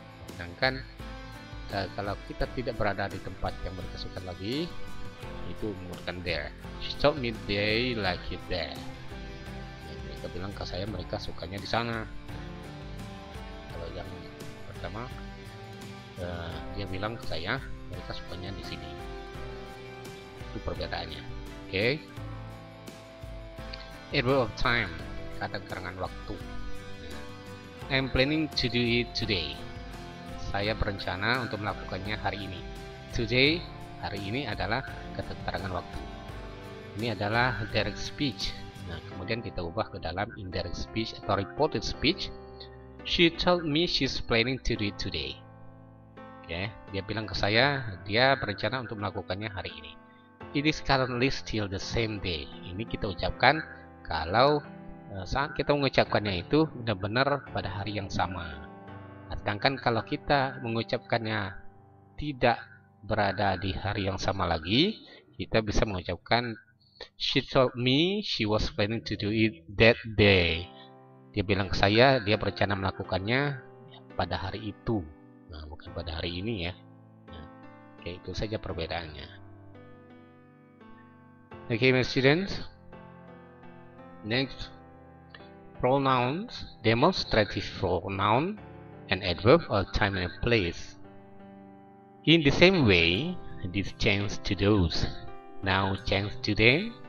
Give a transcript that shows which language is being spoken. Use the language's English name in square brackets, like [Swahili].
[Indonesian] Sedangkan kalau kita tidak berada di tempat yang mereka suka lagi, itu menggunakan there. [English] She told me they like it there. [Indonesian] Mereka bilang ke saya mereka sukanya di sana. Kalau yang pertama dia bilang ke saya mereka sukanya di sini. Itu perbedaannya. Oke. Adverb of time, kata keterangan waktu. [English] I'm planning to do it today. [Indonesian] Saya berencana untuk melakukannya hari ini. Today, hari ini adalah kata keterangan waktu. Ini adalah direct speech. Nah, kemudian kita ubah ke dalam indirect speech atau reported speech. [English] She told me she's planning to do it today. [Indonesian] Oke, dia bilang ke saya dia berencana untuk melakukannya hari ini. [English] It is currently still the same day. [Indonesian] Ini kita ucapkan kalau saat kita mengucapkannya itu benar-benar pada hari yang sama. Sedangkan kalau kita mengucapkannya tidak berada di hari yang sama lagi, kita bisa mengucapkan [English] she told me she was planning to do it that day. [Indonesian] Dia bilang ke saya dia berencana melakukannya pada hari itu. Nah, bukan pada hari ini ya. Nah, oke, itu saja perbedaannya. [English] Okay, my students. Next, pronouns, demonstrative pronoun, and adverb of time and place. In the same way, this changed to those. Now changed to them.